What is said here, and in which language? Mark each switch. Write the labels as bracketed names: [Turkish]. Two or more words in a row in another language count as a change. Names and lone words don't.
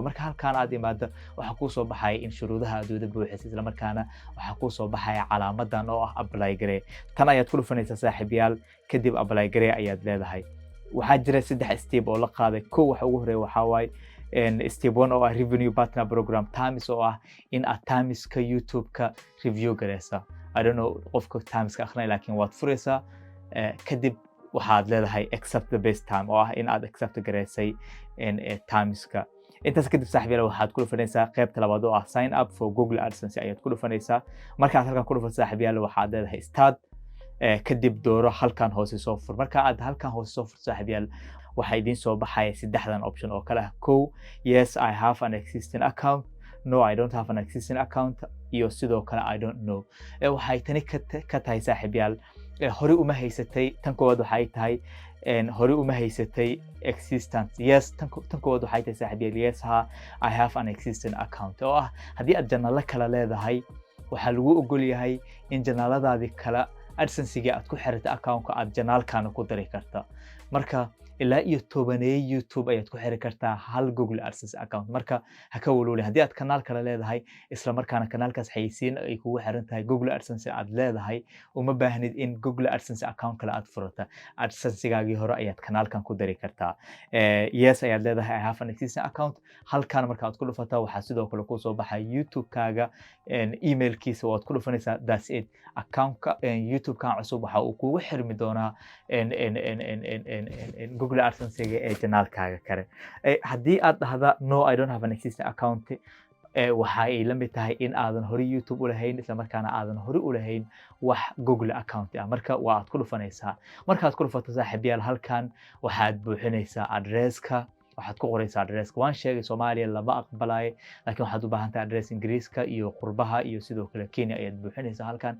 [Somali] marka halkan aad imaado waxa ku soo baxay in shuruudaha aad wada buuxisay isla markaana waxa ku soo baxay calaamadan oo ah apply garee. tan ayaad ku dhufanaysaa saaxiibayaal kadib apply garee ayaad leedahay. waxaa jira 3 step oo la qaaday. kow waxa ugu horeeya waxa waay step 1 oo ah [English] revenue partner program times [Somali] oo ah in aad timeska YouTube-ka review gareysa. [English] I don't know [Somali] qofka timeska akhrinay laakiin waad furaysaa kadib waxaad leedahay [English] accept the best time [Somali] oo ah in aad accept gareysay timeska. intaas kadib saaxiibayaal waxaad ku dhufanaysaa qaybta labaad oo ah [English] sign up for Google AdSense [Somali] ayaad ku dhufanaysaa. markaad halkan ku dhufato saaxiibayaal waxaad leedahay start kadib dooro halkan hoose soo fur. marka aad halkan hoose soo furto saaxiibayaal waxa idin soo baxay 3 option oo kala ah. [English] kow yes I have an existing account, no I don't have an existing account [Somali] iyo sidoo kale [English] I don't know. [Somali] waxay tani ka tahay saaxiibayaal hore uma haysatay. tan koowaad waxay tahay hore uma haysatay existence. yes tan koowaad waxay tahay saaxiibayaal [English] yes I have an existing account [Somali] oo ah haddii aad janaalo kala leedahay waxa lagu ogol yahay in janaaladaadi kala AdSense-ga aad ku xirata account-ka aad janaalkana ku dari karta. marka ilaa iyo 10 YouTube ayaad ku xiri kartaa hal Google AdSense account. Marka ha ka walwali haddii aad kanaal kale leedahay isla markaana kanaalkaas xayeysiin ay kugu xiran tahay Google AdSense aad leedahay uma baahnid in Google AdSense account kale aad furata. AdSense-gaagii hore ayaad kanaalkan ku dari kartaa. [English] Yes [Somali] ayaad leedahay [English] I have an existing account. [Somali] Halkaan marka aad ku dhufataa waxaa sidoo kale ku soo baxay YouTube-kaaga emailkiisa waad ku dhufanaysaa [English] that's it. [Somali] Account-ka YouTube-kan cusub waxa uu kugu xirmi doonaa Google AdSense-ga ee kanaalkaaga kale. Haddii aad dhahda [English] no I don't have an existing account [Somali] waxa ay la mid tahay in aadan hore YouTube u lahayn isla markaana aadan hore u lahayn wax Google account ah. Marka waa aad ku dhufanaysaa. Markaad ku dhufato saaxiibayaal halkan waxaad buuxinaysaa address-ka. waxaad ku qoraysaa address-ka. Waan sheegay Soomaaliya lama aqbalayo laakiin waxaad u baahan tahay address Ingiriiska iyo qurbaha iyo sidoo kale Kenya ayaad buuxinaysaa halkan.